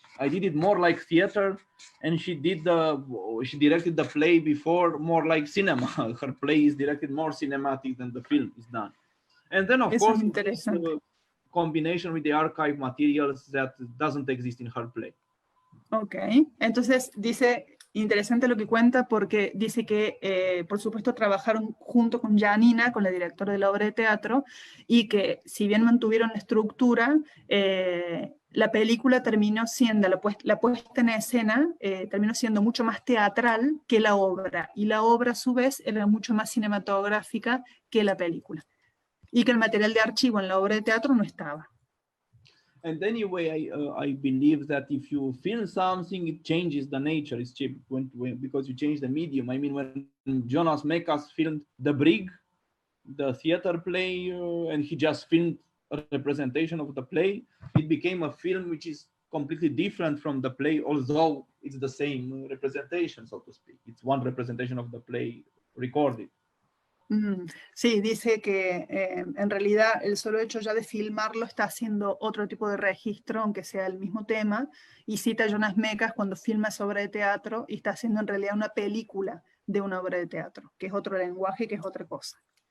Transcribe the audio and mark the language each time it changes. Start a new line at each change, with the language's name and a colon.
English: I did it more like theater, and she directed the play before more like cinema. Her play is directed more cinematic than the film is done. And then of course, this combination with the archive materials that doesn't exist in her play.
Spanish: Ok, entonces dice, interesante lo que cuenta, porque dice que por supuesto trabajaron junto con Giannina, con la directora de la obra de teatro, y que si bien mantuvieron la estructura, la película terminó siendo, la puesta en escena terminó siendo mucho más teatral que la obra, y la obra a su vez era mucho más cinematográfica que la película, y que el material de archivo en la obra de teatro no estaba.
English: And anyway, I believe that if you film something, it changes the nature. It's cheap because you change the medium. I mean, when Jonas Mekas filmed The Brig, the theater play, and he just filmed a representation of the play, it became a film which is completely different from the play, although it's the same representation, so to speak. It's one representation of the play recorded.
Spanish: Sí, dice que en realidad el solo hecho ya de filmarlo está haciendo otro tipo de registro, aunque sea el mismo tema, y cita a Jonas Mekas cuando filma esa obra de teatro y está haciendo en realidad una película de una obra de teatro, que es otro lenguaje, que es otra cosa.